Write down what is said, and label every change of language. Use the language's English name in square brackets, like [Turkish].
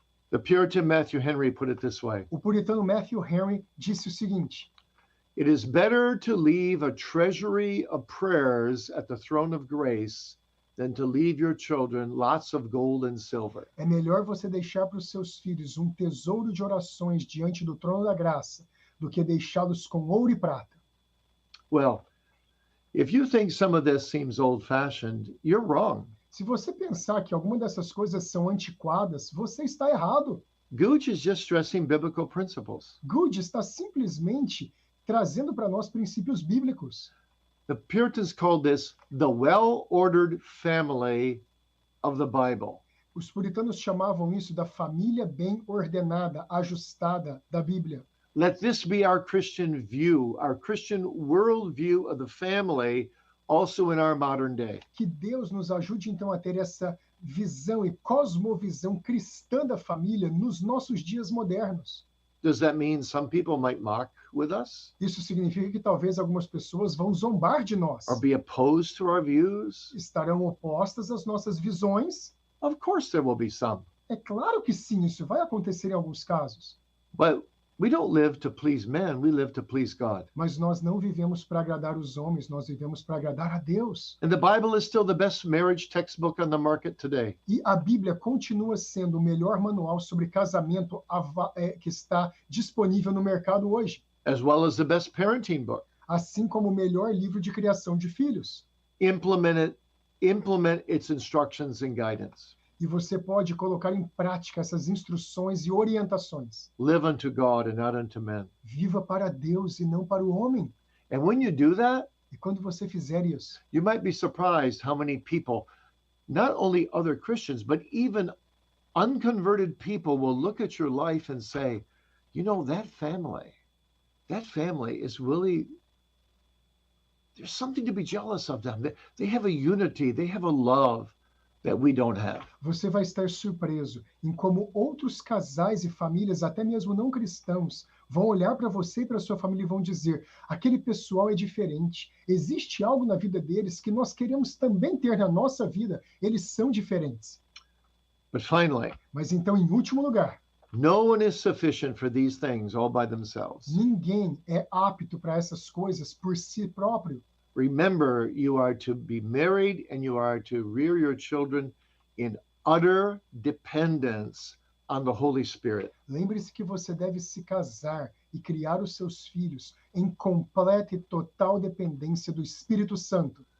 [English] The Puritan Matthew Henry put it this way: [Portuguese] O puritano Matthew Henry disse o seguinte: [English] it is better to leave a treasury of prayers at the throne of grace than to leave your children lots of gold and silver. [Portuguese] é melhor você deixar para os seus filhos um tesouro de orações diante do trono da graça do que deixá-los com ouro e prata. [English] Well, if you think some of this seems old-fashioned, you're wrong. [Portuguese] Se você pensar que alguma dessas coisas são antiquadas, você está errado. [English] Gooch is just stressing biblical principles. [Portuguese] Good está simplesmente trazendo para nós princípios bíblicos. [English] The Puritans called this the well-ordered family of the Bible. [Portuguese] Os puritanos chamavam isso da família bem ordenada, ajustada da Bíblia. [English] Let this be our Christian view, our Christian worldview of the family, also in our modern day. [Portuguese] Que Deus nos ajude então a ter essa visão e cosmovisão cristã da família nos nossos dias modernos. [English] Does that mean some people might mock with us [Portuguese] Isso significa que talvez algumas pessoas vão zombar de nós, [English] or be opposed to our views? [Portuguese] estarão opostas às nossas visões. [English] Of course, there will be some. [Portuguese] É claro que sim, isso vai acontecer em alguns casos. [English] But we don't live to please men, we live to please God. [Portuguese] Mas nós não vivemos para agradar os homens, nós vivemos para agradar a Deus. [English] And the Bible is still the best marriage textbook on the market today. [Portuguese] E a Bíblia continua sendo o melhor manual sobre casamento que está disponível no mercado hoje, [English] As well as the best parenting book. [Portuguese] assim como o melhor livro de criação de filhos. [English] Implement its instructions and guidance. [Portuguese] E você pode colocar em prática essas instruções e orientações. [English] Live unto God and not unto men. [Portuguese] Viva para Deus e não para o homem. [English] And when you do that, [Portuguese] E quando você fizer isso, [English] you might be surprised how many people, not only other Christians, but even unconverted people will look at your life and say, you know, that family is really, there's something to be jealous of them. They have a unity, they have a love that we don't have. [Portuguese] você vai estar surpreso em como outros casais e famílias, até mesmo não cristãos, vão olhar para você e para sua família e vão dizer: aquele pessoal é diferente. Existe algo na vida deles que nós queremos também ter na nossa vida. Eles são diferentes. [English] But finally, [Portuguese] Mas então, em último lugar, [English] no one is sufficient for these things all by themselves. [Portuguese] ninguém é apto para essas coisas por si próprio. [English] Remember, you are to be married and you are to rear your children in utter dependence on the Holy Spirit. [Portuguese] Lembre-se que você deve se casar e criar os seus filhos em completa e total dependência do Espírito Santo.